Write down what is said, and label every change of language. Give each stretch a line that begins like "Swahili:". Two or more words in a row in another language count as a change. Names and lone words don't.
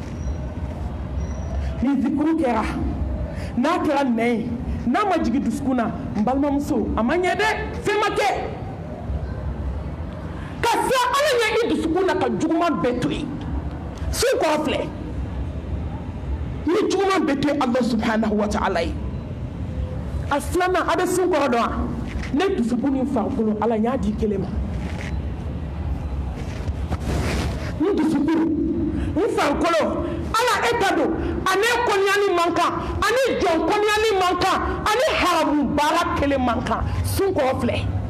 Bambara: ni zikuru kɛra n'a kɛra nɛn ye n'a ma jigin dusukun na n balimamuso a ma ɲɛ dɛ fɛn ma kɛ ka ala ɲɛ i dusukun na ka juguman bɛɛ to yen sun kɔrɔ filɛ ni juguman bɛɛ to yen
Arabic: الله سبحانه وتعالى
Bambara: ye a filanan a bɛ sun kɔrɔ dɔn wa ne dusukun ni farikolo ala n y'a di kelen ma ni dusukun ni farikolo ala e ta don ani kɔniyani man kan ani jɔn kɔniyani man kan ani haramu baara kelen man kan sun kɔrɔ filɛ